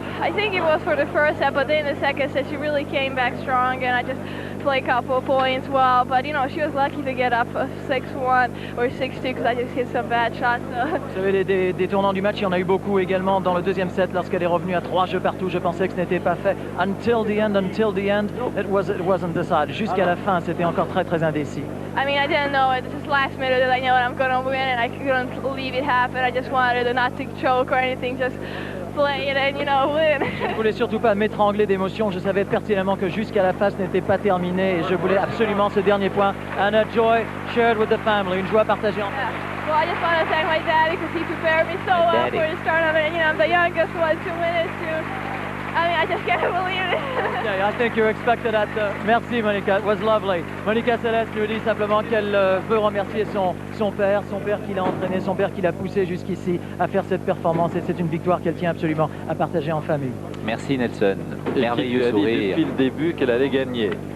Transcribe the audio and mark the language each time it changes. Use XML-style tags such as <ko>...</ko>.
<en>I think it was for the first set, but then the second set she really came back strong, and I just played a couple of points well. But you know, she was lucky to get up 6-1 or 6-2 because I just hit some bad shots. So.</en> <fr>Vous savez, des tournants du match, il y en a eu beaucoup également dans le deuxième set lorsqu'elle est revenue à 3 jeux partout. Je pensais que ce n'était pas fait.</fr> <en>Until the end, it wasn't decided.</en> <fr>Jusqu'à la fin, c'était encore très très indécis.</fr> <en>I mean, I didn't know it. This is last minute that I know I'm going to win, and I couldn't leave it happen. I just wanted to not to choke or anything, just play it and, you know, win.</en> <fr>Je ne voulais surtout pas m'étrangler d'émotion. Je savais pertinemment que jusqu'à la fin, ce n'était pas terminé. Et je voulais absolument ce dernier point.</fr> <en>And a joy shared with the family.</en> <fr>Une joie partagée en famille.</fr> <en>Well, I just want to thank my daddy because he prepared me so well for the start of it. You know, I'm the youngest one, 2 minutes too. I mean, I just can't believe it. Yeah, I think you expected that.</en> <fr>Merci Monica,</fr> <en>it was lovely.</en> <fr>Monica Seles nous dit simplement qu'elle veut remercier son père qui l'a entraîné, son père qui l'a poussé jusqu'ici à faire cette performance, et c'est une victoire qu'elle tient absolument à partager en famille. Merci Nelson. Et Merveilleux qui lui a dit sourire. depuis le début qu'elle allait gagner.</fr>